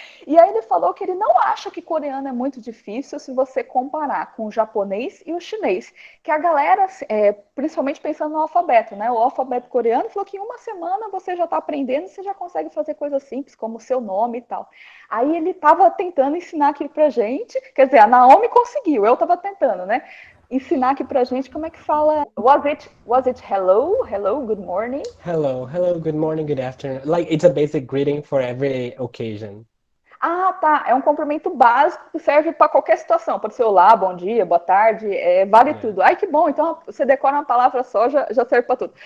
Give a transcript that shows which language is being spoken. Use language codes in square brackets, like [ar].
[pt] E aí ele falou que ele não acha que coreano é muito difícil se você comparar com o japonês e o chinês, que a galera, principalmente pensando no alfabeto, né? O alfabeto coreano falou que em uma semana você já está aprendendo, você já consegue fazer coisas simples como o seu nome e tal. Aí ele estava tentando ensinar aqui pra gente, quer dizer, a Naomi conseguiu, eu estava tentando, né? Ensinar aqui pra gente como é que fala. [en] Was it hello, good morning? Hello, good morning, good afternoon. Like it's a basic greeting for every occasion. [pt] Ah, tá. É um cumprimento básico que serve para qualquer situação. Pode ser olá, bom dia, boa tarde, vale tudo. Ai, que bom. Então você decora uma palavra só, já serve para tudo.